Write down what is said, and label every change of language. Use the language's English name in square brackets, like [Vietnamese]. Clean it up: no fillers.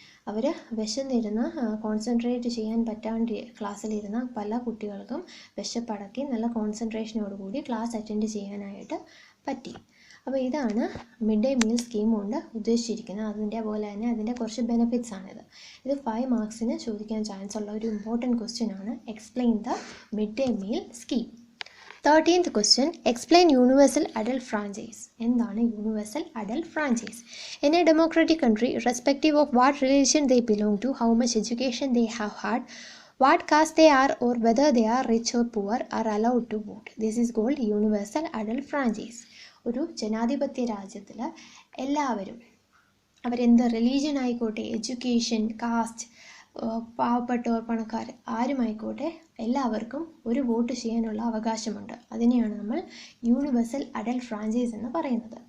[Malayalam] അവർ വിശന്നിരുന്ന് concentrate ചെയ്യാൻ പറ്റാണ്ട് ക്ലാസ്സിലിരുന്ന പല കുട്ടികൾക്കും വിശപ്പടക്കി നല്ല കോൺസെൻട്രേഷനോടുകൂടി ക്ലാസ് അറ്റൻഡ് ചെയ്യാനായിട്ട് പറ്റി. അപ്പോൾ ഇതാണ് മിഡ് ഡേ മീൽ സ്കീം കൊണ്ട് ഉദ്ദേശിച്ചിരിക്കുന്നത്. അതിൻ്റെ പോലെ തന്നെ അതിൻ്റെ കുറച്ച് ബെനിഫിറ്റ്സ് ആണിത്. ഇത് 5 മാർക്സിന് ചോദിക്കാൻ ചാൻസ് ഉള്ള ഒരു ഇമ്പോർട്ടൻറ്റ് ക്വസ്റ്റ്യൻ ആണ്. [English] Explain the mid day meal scheme. 13th question, explain universal adult franchise. [Malayalam] എന്താണ് universal adult franchise? [English] In a democratic country, irrespective of what religion they belong to, how much education they have had, what caste they are, or whether they are rich or poor, are allowed to vote. This is called universal adult franchise. [Malayalam] ഒരു ജനാധിപത്യ രാജ്യത്തിൽ എല്ലാവരും അവരെന്ത് religion ആയിക്കോട്ടെ, education, cast, പാവപ്പെട്ടവർ, പണക്കാർ, ആരുമായിക്കോട്ടെ എല്ലാവർക്കും ഒരു vote ചെയ്യാനുള്ള അവകാശമുണ്ട്. അതിനെയാണ് നമ്മൾ യൂണിവേഴ്സൽ അഡൽട്ട് ഫ്രാഞ്ചൈസ് എന്ന് പറയുന്നത്.